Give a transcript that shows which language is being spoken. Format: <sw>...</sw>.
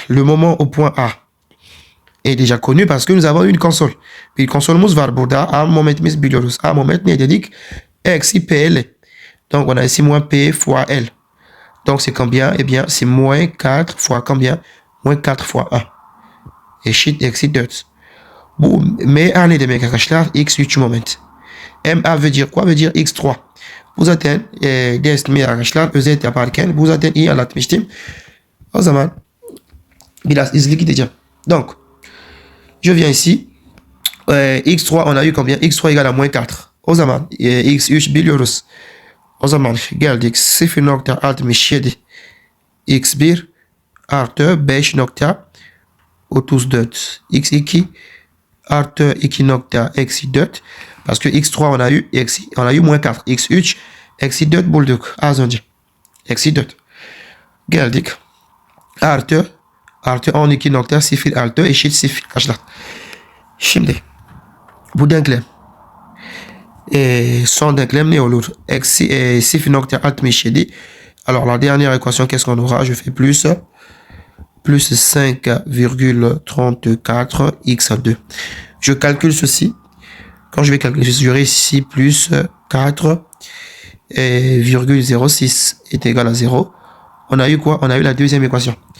<fr>Le moment au point A est déjà connu parce que nous avons une console.</fr> <tr>Bir konsolumuz var burada. A momentimiz biliyoruz. A moment ne dedik? Eksi PL.</tr> <fr>Donc, on a ici moins P fois L. Donc, c'est combien? Eh bien, c'est moins 4 fois combien? Moins 4 fois 1.</fr> <tr>Eşit eksi 4. Bu MA ne demek arkadaşlar? X3 moment.</tr> <fr>MA veut dire quoi? Veut dire X3.</fr> <tr>Bu zaten dersimi arkadaşlar özet yaparken bu zaten iyi anlatmıştım. O zaman biraz hızlı gideceğim.</tr> <fr>Donc, je viens ici. X3, on a eu combien? X3 égale à moins 4.</fr> <tr>O zaman X3 biliyoruz. O zaman geldik 0.67 X1 artı 5.34 X2 artı 2.4</tr> <fr>parce que X3 on a eu moins 4</fr> <tr>X3 eksi 4 bulduk az önce eksi 4 geldik artı 12.06 eşit 0 arkadaşlar. Şimdi bu denklem son denklem ne olur? Eksi 0.67.</tr> <fr>Alors la dernière équation, qu'est-ce qu'on aura? Je fais plus plus 5,34 x2. Je calcule ceci. Quand je vais calculer ceci, j'aurai ici plus 4,06 est égal à 0. On a eu quoi? On a eu la deuxième équation.</fr>